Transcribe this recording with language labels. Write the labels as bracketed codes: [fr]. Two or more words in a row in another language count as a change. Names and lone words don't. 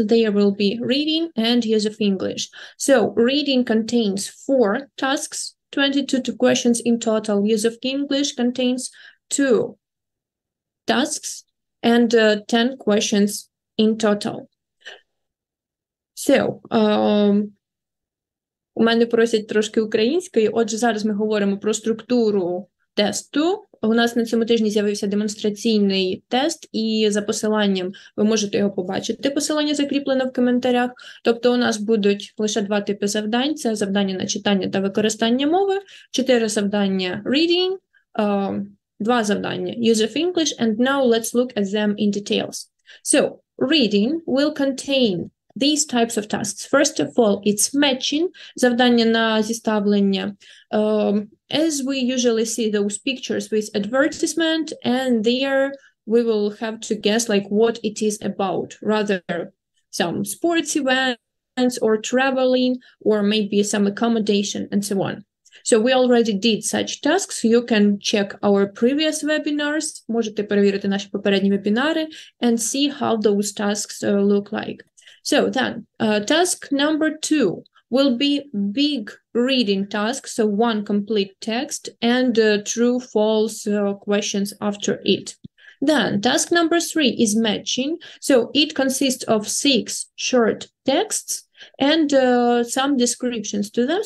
[en] There will be reading and use of English. So reading contains 4 tasks, 22 questions in total. Use of English contains 2 tasks and 10 questions in total. So, [uk] у мене просять трошки української. Отже, зараз ми говоримо про структуру тесту. У нас на цьому тижні з'явився демонстраційний тест, і за посиланням ви можете його побачити. Посилання закріплено в коментарях. Тобто у нас будуть лише 2 типи завдань. Це завдання на читання та використання мови, 4 завдання [en] reading, 2 завдання use of English, and now let's look at them in details. So, reading will contain these types of tasks. First of all, it's matching, [uk] завдання на зіставлення. [en] As we usually see those pictures with advertisement, and there we will have to guess like what it is about, rather some sports events or traveling, or maybe some accommodation and so on. So we already did such tasks. You can check our previous webinars, [uk] можете перевірити наші попередні вебінари, [en] and see how those tasks look like. So then, task number 2 will be big reading task, so 1 complete text and true, false questions after it. Then task number 3 is matching, so it consists of 6 short texts and some descriptions to them.